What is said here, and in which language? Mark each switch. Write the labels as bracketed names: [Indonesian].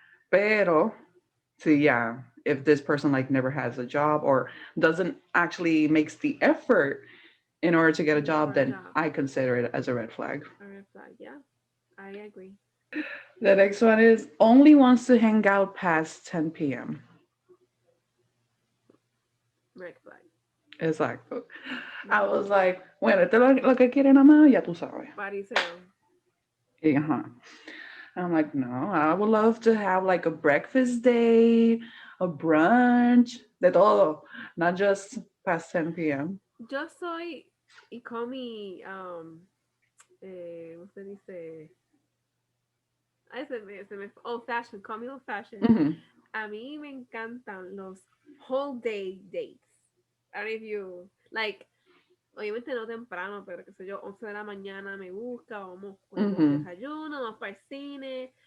[English] Pero, sí, yeah, if this person like never has a job or doesn't actually makes the effort in order to get a For job, a then job. I consider it as a red flag. A red flag. Yeah. I agree. The next one is only wants to hang out past 10 p.m. Red flag. Exacto. I Mm-hmm. was like, [Spanish] bueno, esto es lo que quiere nada más, ya tú sabes. Fariseo. Y, ajá. [English] I'm like, no, I would love to have like a breakfast date, a brunch, [Spanish] de todo, [English] not just past 10 p.m. [Spanish] Yo soy, y call me, ¿cómo se dice? [English] Ay, old fashioned, call me old fashioned. Mm-hmm. [Spanish] A mí me encantan los [English] whole day dates. I don't know if you, like, [Spanish] obviamente no temprano, pero qué sé yo, 11 de la mañana me busca, vamos, cogemos Mm-hmm. desayuno, vamos para el cine,